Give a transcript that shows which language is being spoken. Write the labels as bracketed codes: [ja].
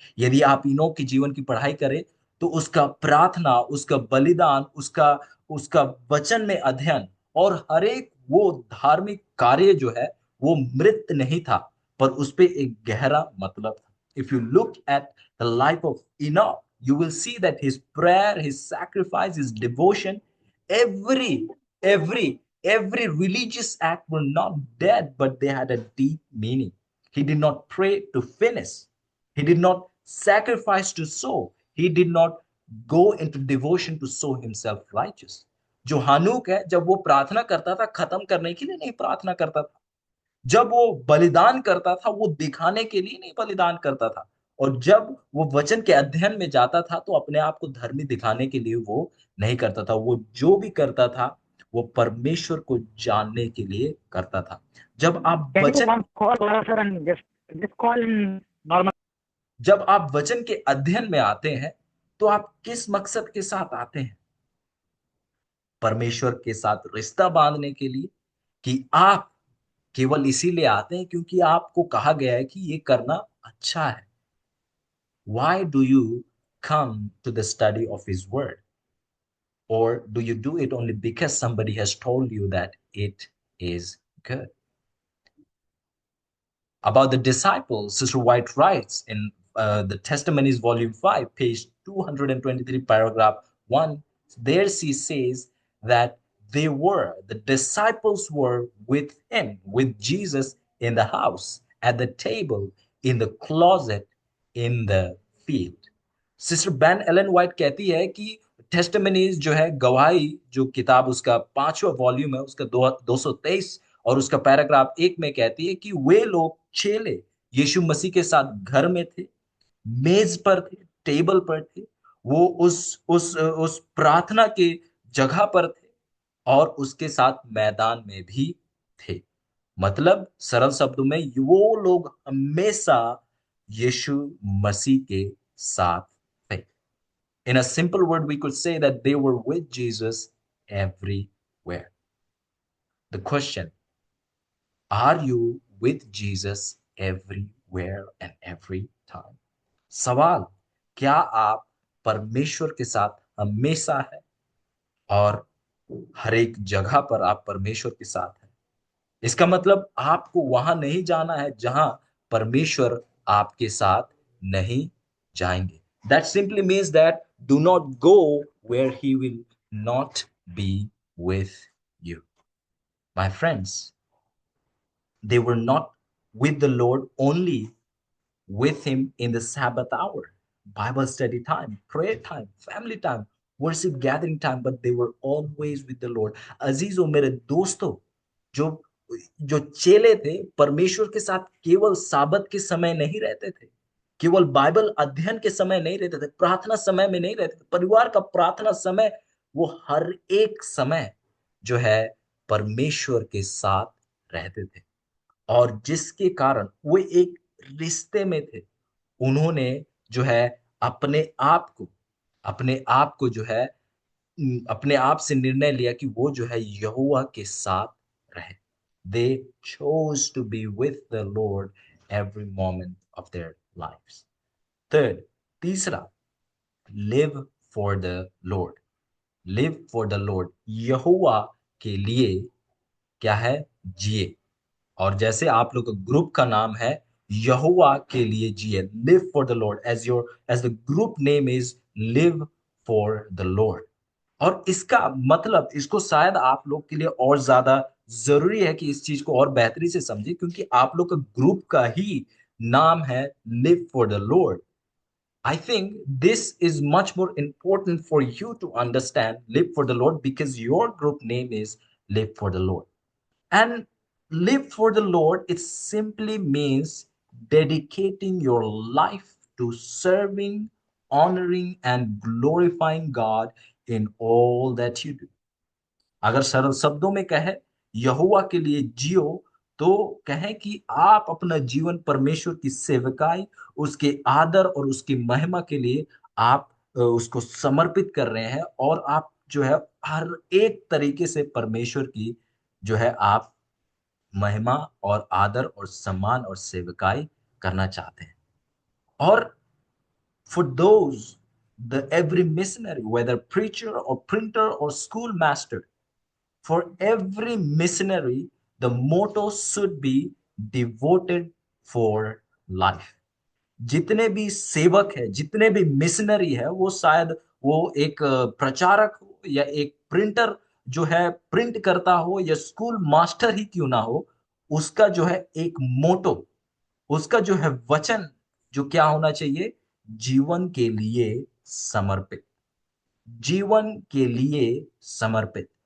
[hi] यदि आप इनोक के जीवन की पढ़ाई करें तो उसका प्रार्थना, उसका बलिदान, उसका उसका वचन में अध्ययन और हर एक वो धार्मिक कार्य जो है वो मृत नहीं था, पर उस पे एक गहरा मतलब था। [en] If you look at the life of Enoch, you will see that his prayer, his sacrifice, his devotion, every every religious act were not dead, but they had a deep meaning. He did not pray to finish. He did not sacrifice to sow. He did not go into devotion to show himself righteous. [hi] जो हानूक है, जब वो प्रार्थना करता था, खत्म करने के लिए नहीं प्रार्थना करता था। जब वो बलिदान करता था, वो दिखाने के लिए नहीं बलिदान करता था। और जब वो वचन के अध्ययन में जाता था, तो अपने आप को धर्मी दिखाने के लिए वो नहीं करता था। वो जो भी करता था, वो परमेश्वर को जानने के लिए करता था। जब आप [en] Can you [hi] वचन [en] once call sir and just call in normal? [hi] जब आप वचन के अध्ययन में आते हैं, तो आप किस मकसद के साथ आते हैं? परमेश्वर के साथ रिश्ता बांधने के लिए, कि आप केवल इसीलिए आते हैं क्योंकि आपको कहा गया है कि ये करना अच्छा है? [en] Why do you come to the study of His Word? Or do you do it only because somebody has told you that it is good? About the disciples, Sister White writes in the Testimonies, Volume 5, page 223, paragraph 1. There she says that the disciples were with him, with Jesus in the house, at the table, in the closet, in the field. [hi] Sister ban Elon white कहती है कि testimonies जो है, गवाही, जो किताब उसका 5वां वॉल्यूम है, उसका 223 और उसका पैराग्राफ 1 में कहती है कि वे लोग चेले यीशु मसीह के साथ घर में थे, मेज पर थे, टेबल पर थे, वो उस प्रार्थना के जगह पर थे, और उसके साथ मैदान में भी थे। मतलब सरल शब्दों में, वो लोग हमेशा यीशु मसीह के साथ थे। [en] In a simple word, we could say that they were with Jesus everywhere. The question, are you with Jesus everywhere and every time? [hi] सवाल, क्या आप परमेश्वर के साथ हमेशा है और हर एक जगह पर आप परमेश्वर के साथ हैं? इसका मतलब आपको वहां नहीं जाना है जहां परमेश्वर आपके साथ नहीं जाएंगे। [en] That simply means that do not go where he will not be with you. My friends, they were not with the Lord only with him in the Sabbath hour, Bible study time, prayer time, family time, worship gathering time, but they were always with the Lord. [hi] अजीजों, मेरे दोस्तों, जो जो चेले थे, परमेश्वर के साथ केवल साबत के समय नहीं रहते थे, केवल बाइबल अध्ययन के समय नहीं रहते थे, प्रार्थना समय में नहीं रहते थे, परिवार का प्रार्थना समय, वो हर एक समय जो है परमेश्वर के साथ रहते थे। और जिसके कारण वो एक रिश्ते में थे। उन्होंने जो है अपने आप को जो है अपने आप से निर्णय लिया कि वो जो है यहोवा के साथ रहे। [en] They chose to be with the Lord every moment of their lives. Third, [hi] तीसरा, [en] live for the Lord. Live for the Lord. [hi] यहोवा के लिए क्या है? जिए। और जैसे आप लोग का ग्रुप का नाम है यहोवा के लिए जिए, [en] live for the lord, [hi] as the group name is live for the Lord. और इसका मतलब, इसको शायद आप लोग के लिए और ज्यादा जरूरी है कि इस चीज को और बेहतरी से समझे, क्योंकि आप लोग का ग्रुप का ही नाम है live for the Lord. [en] I think this is much more important for you to understand live for the Lord, because your group name is live for the Lord. And live for the Lord, it simply means dedicating your life to serving, honoring, and glorifying God in all that you do. [hi] अगर सरल शब्दों में कहें, यहोवा के लिए जियो, तो कहें कि आप अपना जीवन परमेश्वर की सेवकाई, उसके आदर और उसकी महिमा के लिए आप उसको समर्पित कर रहे हैं, और आप जो है हर एक तरीके से परमेश्वर की जो है आप महिमा और आदर और सम्मान और सेवकाई करना चाहते हैं। [en] और for those, the every missionary, whether preacher or printer or schoolmaster, for every missionary, the motto should be devoted for life. [hi] जितने भी सेवक है, जितने भी मिशनरी है, वो शायद वो एक प्रचारक हो या एक प्रिंटर जो है प्रिंट करता हो, या स्कूल मास्टर ही क्यों ना हो, उसका जो है एक मोटो, उसका जो है वचन जो क्या होना चाहिए, जीवन के लिए समर्पित, जीवन के लिए समर्पित।